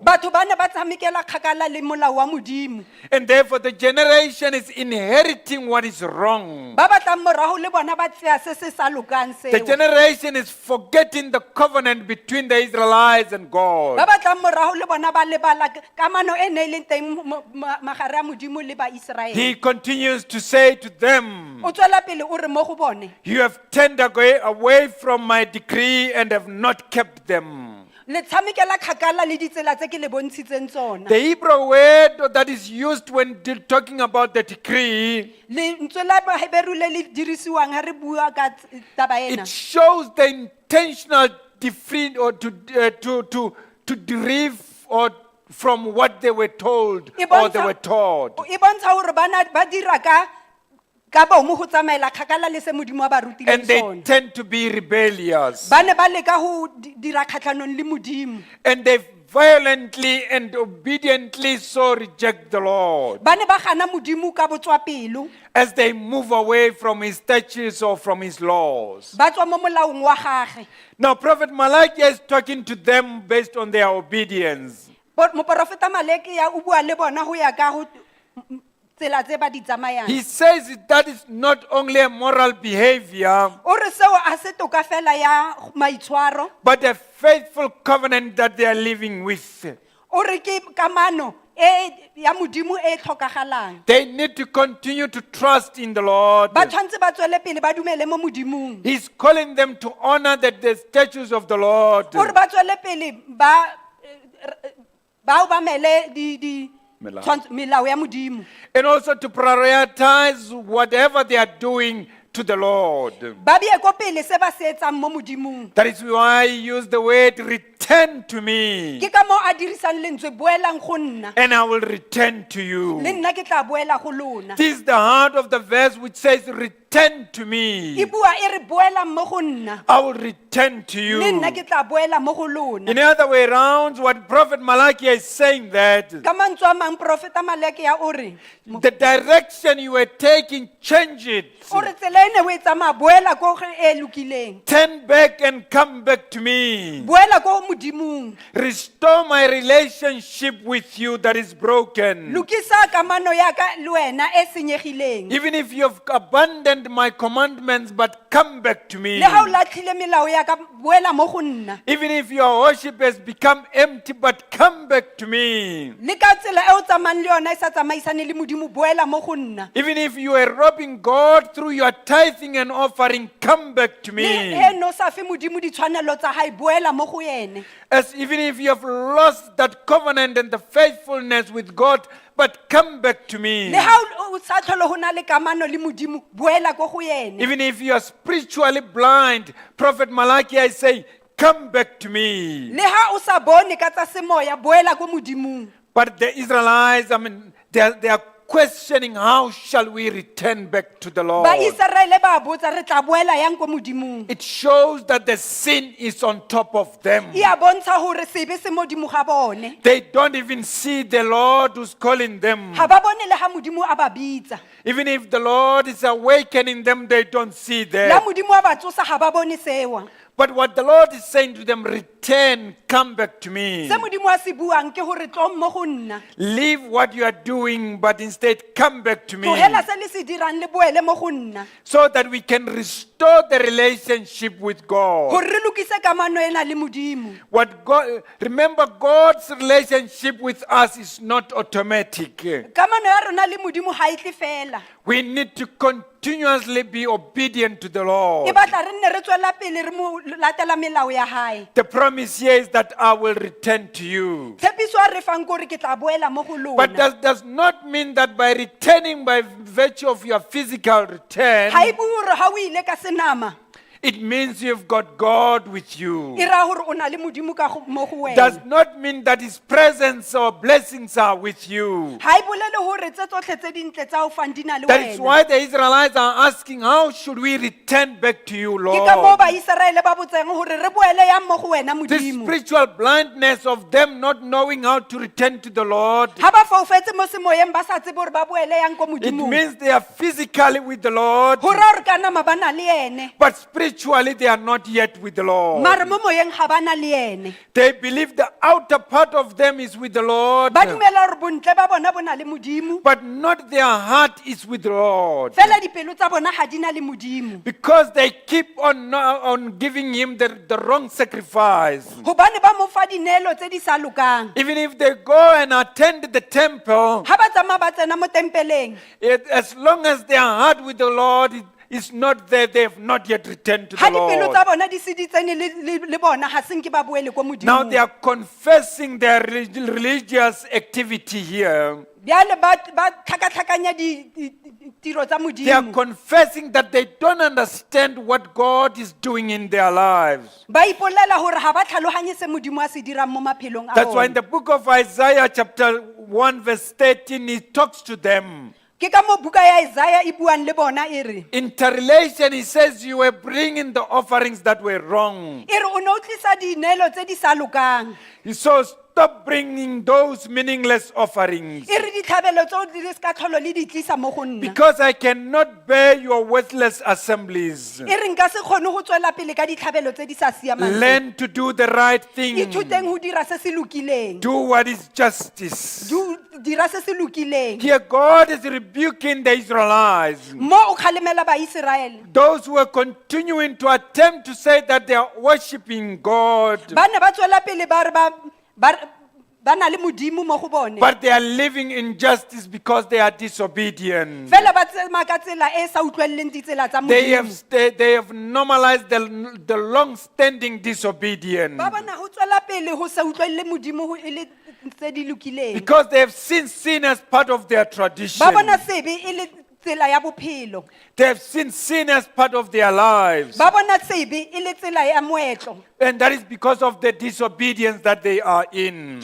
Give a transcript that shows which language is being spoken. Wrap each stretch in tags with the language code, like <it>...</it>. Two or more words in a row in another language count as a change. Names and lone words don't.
<tn>Batho ba ne ba tshamekela kgakala le molao wa Modimo.</tn> <en>And therefore the generation is inheriting what is wrong.</en> <tn>Ba batlang morago le bona ba tseya se se sa lokang</tn> <en>The</en> <tn>seo.</tn> <en>generation is forgetting the covenant between the Israelites and God.</en> <tn>Ba batlang morago le bona ba lebala kamano e ne e leng teng magare ya Modimo le ba Israele.</tn> <en>He continues to say to them,</en> <tn>O tswela pele o re mo go bone.</tn> <en>you have turned away from my decree and have not kept them.</en> <tn>Le tshamekela kgakala le ditsela tse ke le bontshitseng tsona.</tn> <en>The Hebrew word that is used when talking about the decree,</en> <tn>Le ntswe la Hebrew le le dirisiwang ha re bua ka taba ena.</tn> <en>it shows the intentional different or to derive or from what they were told</en> <tn>E</tn> <en>or they</en> <tn>bontsha-</tn> <en>were taught.</en> <tn>E bontsha hore ba dira ka bomo go tsamaela kgakala le se Modimo a ba rutileng</tn> <en>And they</en> <tn>sona.</tn> <en>tend to be rebellious.</en> <tn>Ba ne ba leka go dira kgatlhanong le Modimo.</tn> <en>And they violently and obediently so reject the Lord</en> <tn>Ba ne ba gana Modimo ka botswapelo.</tn> <en>as they move away from his statutes or from his laws.</en> <tn>Ba tswa mo molaong wa gagwe.</tn> <en>Now, Prophet Malachi is talking to them based on their obedience.</en> <tn>Moprofeta Maleki ya o bua le bona go ya ka go tsela tse ba di tsamayang.</tn> <en>He says that is not only a moral behavior,</en> <tn>O re seo a se toka fela ya maitshwaro.</tn> <en>but a faithful covenant that they are living with.</en> <tn>O re ke kamano ya Modimo e tlhokagalang.</tn> <en>They need to continue to trust in the Lord.</en> <tn>Ba tshwantse ba tswele pele ba dumele mo Modimong.</tn> <en>He's calling them to honor the statutes of the Lord.</en> <tn>O re ba tswele pele ba obamele Melao. melao ya Modimo.</tn> <en>And also to prioritize whatever they are doing to the Lord.</en> <tn>Ba bie ko pele se ba se etsang mo Modimong.</tn> <en>That is why I use the word return to me,</en> <tn>Ke ka mo a dirisang lentswe boelang go nna.</tn> <en>and I will return to you.</en> <tn>Le nna ke tla boela go lona.</tn> <en>This is the heart of the verse which says, return to me.</en> <tn>E bua e re boela mo go nna.</tn> <en>I will return to</en> <tn>Le</tn> <en>you.</en> <tn>nna ke tla boela mo go lona.</tn> <en>In other way around, what Prophet Malachi is saying that</en> <tn>Ka mantswe a mang profeta Maleki ya o re</tn> <en>the direction you were taking, change it.</en> <tn>o re tsela ene o e tsamaya boela ko go e lokileng.</tn> <en>Turn back and come back to me.</en> <tn>Boela ko Modimong.</tn> <en>Restore my relationship with you that is broken.</en> <tn>Lokisa kamano ya ka le wena e senyegileng.</tn> <en>Even if you have abandoned abandoned my commandments, but come back to me.</en> <tn>le ha o latlhile melao ya ka boela mo go nna</tn> <en>Even if your worship has become empty, but come back to me.</en> <tn>le ka tsela e o tsamayng le yona e sa tsamaisane le modimo boela mo go nna</tn> <en>Even if you are robbing God through your tithing and offering, come back to</en> <tn>le</tn> <en>me.</en> <tn>he no sa fe modimo ditshwanelo tsa hae boela mo go ene</tn> <en>As even if you have lost that covenant and the faithfulness with God, but come back to me.</en> <tn>le ha o sa tlhole go na le kamano le modimo boela ko go ene</tn> <en>Even if you are spiritually blind, Prophet Malachi, I say, come back to me.</en> <tn>le ha o sa bone ka tsa semoya boela ko modimong</tn> <en>But the Israelites, they are questioning, how shall we return back to the Lord?</en> <tn>Baiseraele ba botsa re tla boela yang ko modimong</tn> <en>It shows that the sin is on top of them.</en> <tn>e a bontsha gore sebe se modimo ga bone</tn> <en>They don't even see the Lord who's calling them.</en> <tn>ga ba bone le ga modimo a ba bitsa</tn> <en>Even if the Lord is awakening them, they don't see</en> <tn>la</tn> <en>that.</en> <tn>modimo a ba tsosa ga ba bone sewa</tn> <en>But what the Lord is saying to them, return, come back to me.</en> <tn>se modimo a se buang ke gore tlo mo go nna</tn> <en>Leave what you are doing, but instead come back to me.</en> <tn>tlogela se le se dirang le boele mo go nna</tn> <en>So that we can restore the relationship with God.</en> <tn>gore re lokise kamano ena le modimo</tn> <en>Remember, God's relationship with us is not automatic.</en> <tn>kamano ya rona le modimo ga e tle fela</tn> <en>We need to continuously be obedient to the Lord.</en> <tn>e batla re nne re tswela pele re mo latela melao ya hae</tn> <en>The promise here is that I will return to you.</en> <tn>tshepiso a re fang kore ke tla boela mo go</tn> <en>But</en> <tn>lona</tn> <en>that does not mean that by returning by virtue of your physical return,</en> <tn>ga e bue gore ga o ile ka senama</tn> <en>it means you've got God with you.</en> <tn>e raya gore o na le modimo ka mo go</tn> <en>Does</en> <tn>wena</tn> <en>not mean that His presence or blessings are with you.</en> <tn>ga e bolele gore tse tsotlhe tse dintle tsa o fang di na le</tn> <en>That is</en> <tn>wena</tn> <en>why the Israelites are asking, how should we return back to you,</en> <tn>ke ka moo</tn> <en>Lord?</en> <tn>baiseraele ba botseng gore re boele yang mo go wena</tn> <en>This</en> <tn>modimo</tn> <en>spiritual blindness of them not knowing how to return to the Lord,</en> <tn>ga ba faufetse mo semoyeng ba sa tsebe gore ba boele yang ko</tn> <en>it</en> <tn>modimong</tn> <en>means they are physically with the Lord,</en> <tn>go raya gore ka nama ba na le ene</tn> <en>but spiritually they are not yet with the Lord.</en> <tn>mare mo moyeng ga ba na le ene</tn> <en>They believe the outer part of them is with the Lord,</en> <tn>ba dumela gore bontle ba bona bo na le modimo</tn> <en>but not their heart is with the Lord.</en> <tn>fela dipelo tsa bona ga di na le modimo</tn> <en>Because they keep on giving Him the wrong sacrifice.</en> <tn>gobane ba mo fa dineelo tse di sa lokang</tn> <en>Even if they go and attend the temple,</en> <tn>ga ba tsamaya ba tsena mo tempeleng</tn> <en>as long as their heart with the Lord is not there, they have not yet returned to</en> <tn>ga</tn> <en>the</en> <tn>dipelo</tn> <en>Lord.</en> <tn>tsa bona di se di tsene le bona ga senke ba boele ko</tn> <en>Now they</en> <tn>modimong</tn> <en>are confessing their religious activity here.</en> <tn>bjale ba tlhakatlhakanya tiro tsa</tn> <en>They are</en> <tn>modimo</tn> <en>confessing that they don't understand what God is doing in their lives.</en> <tn>ba ipolela gore ga ba tlhaloganye se modimo a se dirang mo maphelong a</tn> <en>That's why in</en> <tn>bona</tn> <en>the book of Isaiah chapter 1 verse 13, he talks to them.</en> <tn>ke ka mo buka ya Isaiah e buang le bona e re</tn> <en>Interrelation, he says, you were bringing the offerings that were wrong.</en> <tn>e re o ne o tlisa dineelo tse di sa lokang</tn> <en>So stop bringing those meaningless offerings.</en> <tn>e re ditlhabelo tseo di se ka tlholo le di tlisa mo go nna</tn> <en>Because I cannot bear your worthless assemblies.</en> <tn>e re nka se kgone go tswela pele ka ditlhabelo tse di sa siamang tse.</tn> <en>Learn to do the right thing.</en> <tn>ithuteng go dira se se lokileng</tn> <en>Do what is justice.</en> <tn>dira se se lokileng</tn> <en>Here God is rebuking the Israelites.</en> <tn>mo o kgalemela baiseraele</tn> <en>Those who are continuing to attempt to say that they are worshiping God,</en> <tn>ba ne ba tswela pele ba re ba na le modimo mo go bone</tn> <en>but they are living in injustice because they are disobedient.</en> <tn>fela ba tsamaya ka tsela e sa utlweleleng ditsela tsa modimo</tn> <en>They have normalized the long-standing disobedience</en> <tn>ba bona go tswela pele go sa utlwelele modimo go e le tse di lokileng</tn> <en>because they have seen sin as part of their tradition.</en> <tn>ba bona sebe e le tsela ya bophelo</tn> <en>They have seen sin as part of their lives.</en> <tn>ba bona sebe e le tsela ya moetlo</tn> <en>And that is because of the disobedience that they are in.</en>